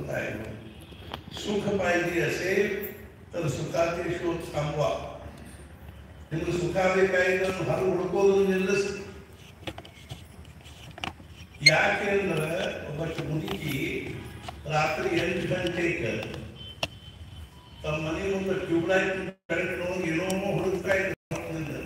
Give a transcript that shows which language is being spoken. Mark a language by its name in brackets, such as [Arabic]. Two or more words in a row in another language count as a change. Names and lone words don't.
[Marathi] आहे. सुख पाहिजे असेल तर सुखाचे शोध थांबवा. [Kannada] ನಿಮ್ಗೆ ಸುಖ ಬೇಕಾಗಿದೆ ಹೊರಗೆ ಹುಡ್ಕೋದು ನಿಲ್ಲಿಸ್. ಯಾಕೆ ಅಂದ್ರೆ ಒಬ್ಬಟ್ಟು ಮುದುಕಿ ರಾತ್ರಿ 8 ಗಂಟೆಗೆ ತಮ್ಮ ಮನೆ ಮುಂದೆ [English] tubelight correct [Kannada] ಏನೋ ಹುಡುಕ್ತಾ ಇದ್ದ.